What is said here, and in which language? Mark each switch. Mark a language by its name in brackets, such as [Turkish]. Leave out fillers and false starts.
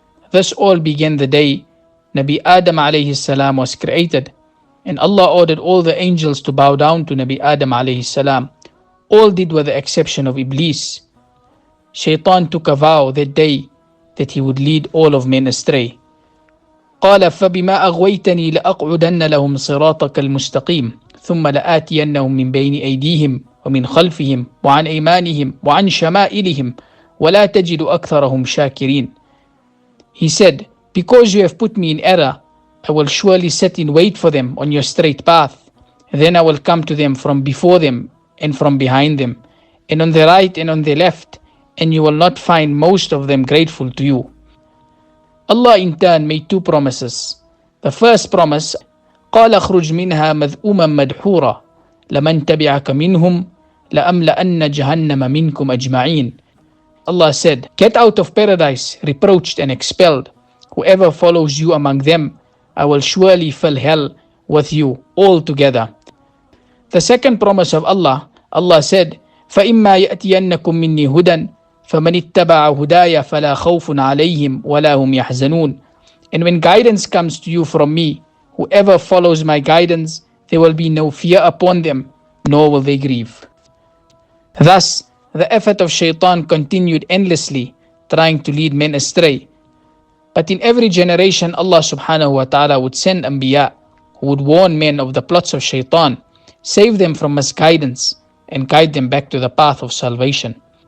[English] This all began the day Nabi Adam alayhi salam was created, and Allah ordered all the angels to bow down to Nabi Adam alayhi salam. All did with the exception of Iblis. Shaytān took a vow that day that he would lead all of men astray. [Arabic] قال فبما أغويتني لأقعدن لهم صراطك المستقيم ثم لآتينهم من بين أيديهم ومن خلفهم وعن أيمانهم وعن شمائلهم ولا تجد أكثرهم شاكرين. [English] He said, because you have put me in error, I will surely sit in wait for them on your straight path. Then I will come to them from before them and from behind them, and on the right and on the left, and you will not find most of them grateful to you. Allah in turn made two promises. The first promise, [Arabic] قال اخرج منها مذءوما مدحورا لمن تبعك منهم لأملأن جهنم منكم أجمعين. [English] Allah said, get out of paradise reproached and expelled. Whoever follows you among them, I will surely fill hell with you all together. The second promise of Allah, Allah said, [Arabic] فَإِمَّا يَأْتِيَنَّكُم مِّنِّي هُدًى فَمَنِ اتَّبَعَ هُدَايَ فَلَا خَوْفٌ عَلَيْهِمْ وَلَا هُمْ يَحْزَنُونَ. [English] And when guidance comes to you from me, whoever follows my guidance, there will be no fear upon them, nor will they grieve. Thus, the effort of Shaytān continued endlessly, trying to lead men astray. But in every generation, Allah subhanahu wa ta'ala would send Ambiyā, who would warn men of the plots of Shaytān, save them from misguidance, and guide them back to the path of salvation.